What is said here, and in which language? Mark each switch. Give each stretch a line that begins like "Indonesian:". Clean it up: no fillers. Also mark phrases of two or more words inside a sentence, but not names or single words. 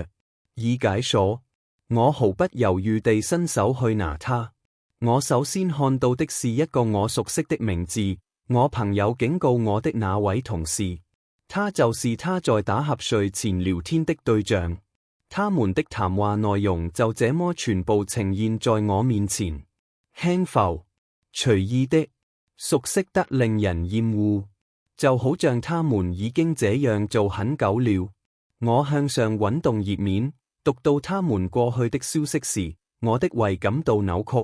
Chinese: 已解鎖，我毫不猶豫地伸手去拿它。我首先看到的是一個我熟悉的名字，我朋友警告我的那位同事。他就是他在打瞌睡前聊天的對象。他們的談話內容就這麼全部呈現在我面前，輕浮、隨意的、熟悉得令人厭惡，就好像他們已經這樣做很久了。我向上滾動頁面，讀到他們過去的消息時，我的胃感到扭曲。